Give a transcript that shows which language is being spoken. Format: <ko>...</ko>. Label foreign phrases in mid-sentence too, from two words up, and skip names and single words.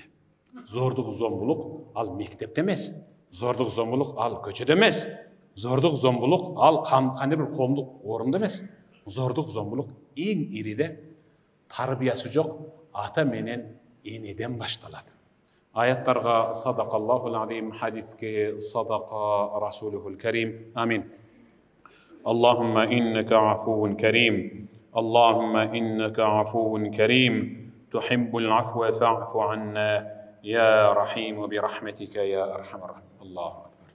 <ky>Зордук зомбулук ал мектепте эмес, зордук зомбулук ал көчөдө эмес, зордук зомбулук ал кандайдыр бир коомдук орунда эмес. Зордук зомбулук эң ириде тарбиясы жок ата менен энеден башталат.</ky> <ar>Аяттарга صدق الله العظيم, хадиске صدق رسوله الكريم. Амин. اللهم إنك عفو كريم. اللهم إنك عفو كريم. تحب العفو فاعف عنا. يا رحيم برحمتك يا أرحم الراحمين. الله</ar>